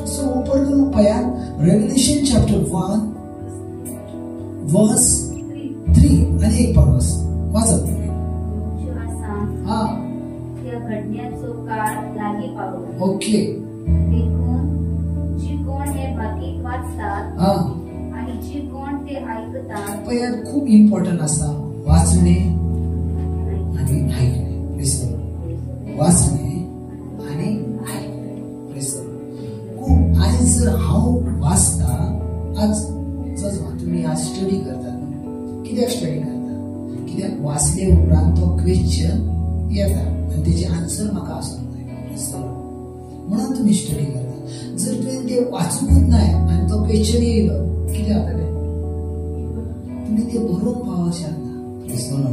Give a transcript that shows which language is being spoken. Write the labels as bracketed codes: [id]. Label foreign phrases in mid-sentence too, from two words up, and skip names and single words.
[kok] सो उपरकून पळयात [en] Revelation chapter 1 verse 3 [kok] आनी एक पावस वाचत. घडण्याचो काळ लागीं पावलो. ओके. देखून जी कोण हे भाकीक वाचतात आणि जी कोण ते ऐकतात पळयात खूप इम्पॉर्टंट आसा वाचणे आणि ऐकणे. वाचणे आणि ऐकणे खूप. आणि जर हांव वाचता आज तुम्ही आज स्टडी करतात कित्याक स्टडी करता कित्याक वाचले उपरांत तो क्वेश्चन येता आनी तेजे आन्सर म्हाका आसूंक जाय म्हणून तुम्ही स्टडी करता. जर तुवें ते वाचूंकूच नाय आनी तो क्वेश्चन येयलो कितें जातलें तुमी ते बरोवंक पावचे ना.